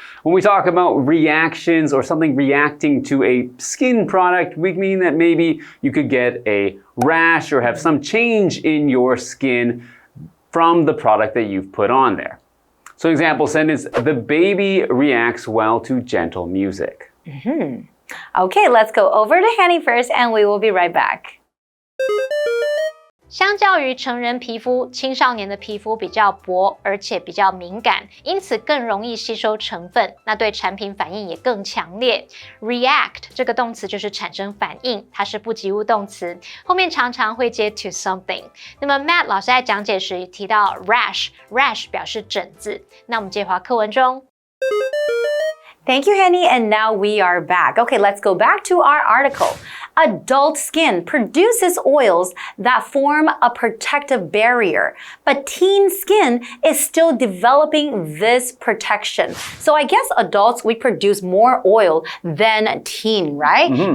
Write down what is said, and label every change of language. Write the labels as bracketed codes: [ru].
[en] When we talk about reactions or something reacting to a skin product, we mean that maybe you could get a rash or have some change in your skin from the product that you've put on there. So example sentence, the baby reacts well to gentle music. Okay, let's go over to Hanny first and we will be right back. [zh] 相较于成人皮肤，青少年的皮肤比较薄，而且比较敏感，因此更容易吸收成分，那对产品反应也更强烈。 React 这个动词就是产生反应，它是不及物动词，后面常常会接 to something。那么 Matt 老师在讲解时提到 rash 表示疹子，那我们接回课文中。 [en] Thank you, Henny, and now we are back. Okay, let's go back to our article. Adult skin produces oils that form a protective barrier, but teen skin is still developing this protection. So I guess adults, we produce more oil than teen, right?